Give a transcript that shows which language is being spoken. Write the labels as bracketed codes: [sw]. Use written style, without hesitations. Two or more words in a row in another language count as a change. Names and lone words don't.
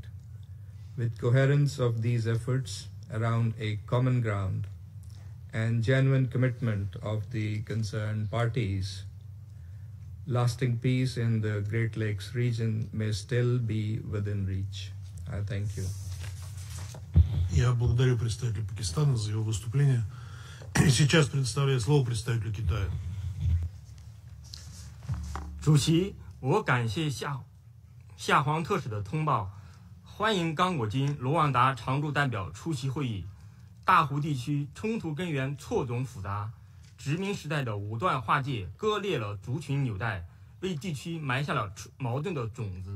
[en] With coherence of these efforts around a common ground and genuine commitment of the concerned parties, lasting peace in the Great Lakes region may still be within reach. I thank you. [ru] Я благодарю представителя Пакистана за его выступление. И сейчас предоставляю слово представителю Китая. [zh] 主席，我感谢夏皇特使的通报，欢迎刚果金罗旺达常驻代表出席会议。大湖地区冲突根源错综复杂，殖民时代的武断划界割裂了族群纽带，为地区埋下了矛盾的种子。